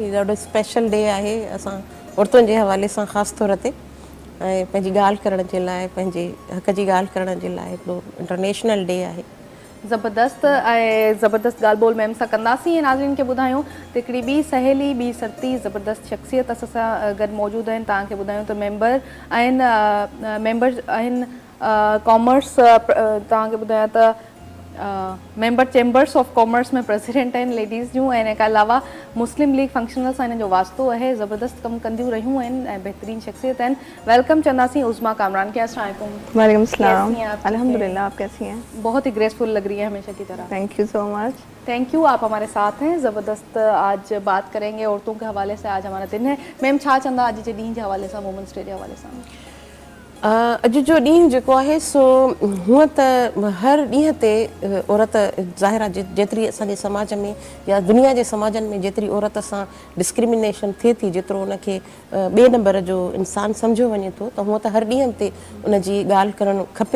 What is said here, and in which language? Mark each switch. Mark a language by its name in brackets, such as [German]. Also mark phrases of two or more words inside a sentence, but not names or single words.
[Sindhi] हीउ ॾाढो [English] special day [Sindhi] आहे असां औरतुनि जे हवाले सां ख़ासि तौर ते, ऐं पंहिंजी ॻाल्हि करण जे लाइ, पंहिंजे हक़ जी ॻाल्हि करण जे लाइ हिकिड़ो [English] international day [Sindhi] आहे। ज़बरदस्त ऐं ज़बरदस्त ॻाल्हि ॿोल मैम सां कंदासीं। ऐं नाज़रीन खे ॿुधायूं त हिकिड़ी ॿी सहेली, ॿी सरती ज़बरदस्त शख़्सियत असां सां गॾु मौजूदु आहिनि। तव्हांखे ॿुधायूं त मेंबर आहिनि कॉमर्स, तव्हांखे ॿुधायां त मेंबर [English] Chambers of Commerce [Sindhi] में प्रेसिडेंट आहिनि लेडीज़ जूं, ऐं इन खां अलावा मुस्लिम लीग फंक्शनल सां हिन जो वास्तो आहे। ज़बरदस्त कमु कंदियूं रहियूं आहिनि ऐं बहितरीनु शख़्सियत आहिनि। वेलकम चंदासीं उज़मा कामरान के। [Arabic] السلام علیکم. وعلیکم السلام. [Urdu] کیسی ہیں آپ? الحمدللہ، آپ کیسی ہیں? بہت ہی گریس فل لگ رہی ہے ہمیشہ کی طرح. [English] Thank you so much. Thank you, [Urdu] آپ ہمارے ساتھ ہیں. زبردست آج بات کریں گے عورتوں کے حوالے سے. آج ہمارا دن ہے. [Sindhi] मैम छा चंदा अॼु जे ॾींहं जे हवाले सां, [English] women's day [Sindhi] जे हवाले सां? अॼु जो ॾींहुं जेको आहे सो हूअं त हर ॾींहं ते औरत ज़ाहिर आहे जेतिरी असांजे समाज में या दुनिया जे समाजनि में जेतिरी औरत सां डिस्क्रिमिनेशन थिए थी, जेतिरो उनखे ॿिए नंबर जो इंसानु सम्झो वञे थो, त हूअं त हर ॾींहं ते उन जी ॻाल्हि करणु खपे।